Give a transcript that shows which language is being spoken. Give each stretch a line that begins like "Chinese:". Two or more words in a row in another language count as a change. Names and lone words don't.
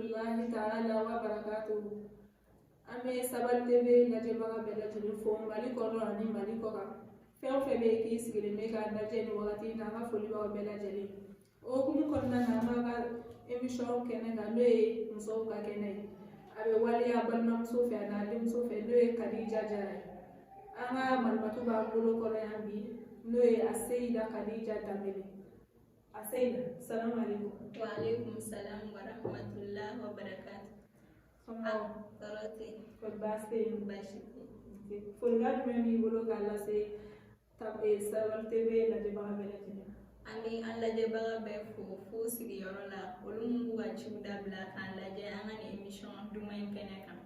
Arabic: رحمة الله تعالى وبركاته.
Bambara: Ame sabal TV naje baga bela jeli fo mali kono ani mali koka. Fɛn fɛn bɛ k'i sigilen bɛ ka lajɛ nin wagati in na an ka foli b'aw bɛɛ lajɛlen. O hukumu kɔnɔna na an b'a ka émission kɛnɛ kan n'o ye musow ka kɛnɛ ye. A bɛ waleya balimamuso fɛ ani a denmuso fɛ n'o ye Kadija Jara ye. An ka malimatu b'an bolo kɔrɔ yan bi n'o ye Aseyida Kadija Danbele. Aseyida,
Arabic: السلام عليكم. وعليكم السلام ورحمة الله وبركاته.
Bambara: Tɔɔrɔ tɛ. Kɔni baasi tɛ yen. Baasi tɛ. Folikan jumɛn b'i bolo k'a lase Sabal TV lajɛbaga bɛɛ lajɛlen? An bɛ an lajɛbaga bɛɛ fo sigiyɔrɔ la olu mun b'u ka ciw dabila k'an lajɛ an ka nin émission duman in kɛnɛ kan.